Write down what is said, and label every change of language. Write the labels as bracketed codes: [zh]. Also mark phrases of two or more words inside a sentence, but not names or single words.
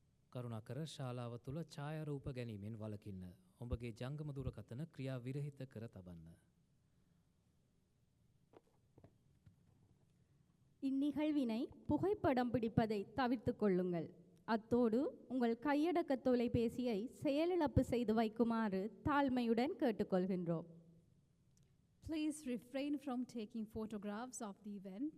[si] කරුණාකර ශාලාව තුල ඡායාරූප ගැනීමෙන් වළකින්න. ඔබගේ ජංගම දුරකථන ක්‍රියා විරහිත කර තබන්න. [ta] இந்நிகழ்வினை புகைப்படம் பிடிப்பதை தவிர்த்து கொள்ளுங்கள். அத்தோடு உங்கள் கையடக்க தொலைபேசியை செயலிழப்பு செய்து வைக்குமாறு தாழ்மையுடன் கேட்டுக்கொள்கின்றோம். [en] Please refrain from taking photographs of the event.